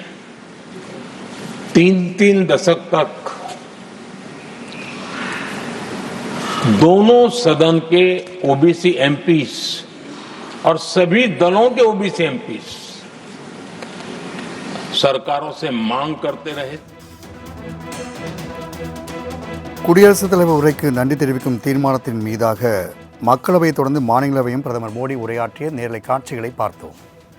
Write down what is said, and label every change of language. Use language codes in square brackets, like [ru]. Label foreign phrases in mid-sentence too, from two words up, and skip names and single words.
[hi] 3 दशक तक दोनों सदन के ओबीसी MPs और सभी दलों के ओबीसी MPs सरकारों से मांग करते रहे। [ta] குடியரசுத் தலைவர் உரைக்கு நன்றி தெரிவிக்கும் தீர்மானத்தின் மீதாக மக்களவையை தொடர்ந்து மாநிலவையும் பிரதமர் மோடி உரையாற்றிய நேரலை காட்சிகளை பார்த்தோம்.